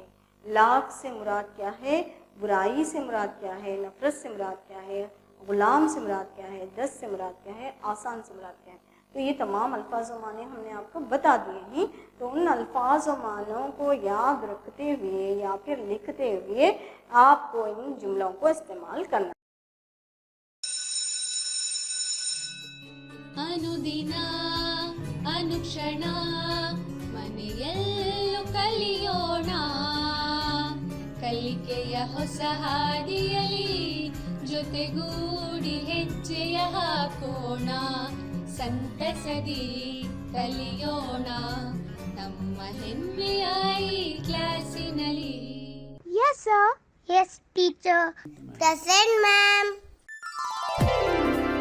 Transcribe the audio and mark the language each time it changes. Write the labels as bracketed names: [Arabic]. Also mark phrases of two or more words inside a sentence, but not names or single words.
[Urdu] لاکھ سے مراد کیا ہے، برائی سے مراد کیا ہے، نفرت سے مراد کیا ہے، غلام سے مراد کیا ہے، دست سے مراد کیا ہے، آسان سے مراد کیا ہے۔ تو یہ تمام الفاظ و معنی ہم نے آپ کو بتا دیے ہیں، تو ان الفاظ و معنوں کو یاد رکھتے ہوئے یا پھر لکھتے ہوئے آپ کو ان جملوں کو استعمال کرنا۔ [Kannada] ಅನುದಿನ ಅನುಕ್ಷಣ ಮನೆಯಲ್ಲೂ ಕಲಿಯೋಣ, ಕಲಿಕೆಯ ಹೊಸ ಹಾದಿಯಲಿ ಜೊತೆಗೂಡಿ ಹೆಜ್ಜೆಯ ಹಾಕೋಣ, ಸಂತಸದಿ ಕಲಿಯೋಣ ನಮ್ಮ ಹೆಮ್ಮೆಯ ಈ ಕ್ಲಾಸಿನಲ್ಲಿ. [English] Yes, sir. Yes, teacher. Present, ma'am.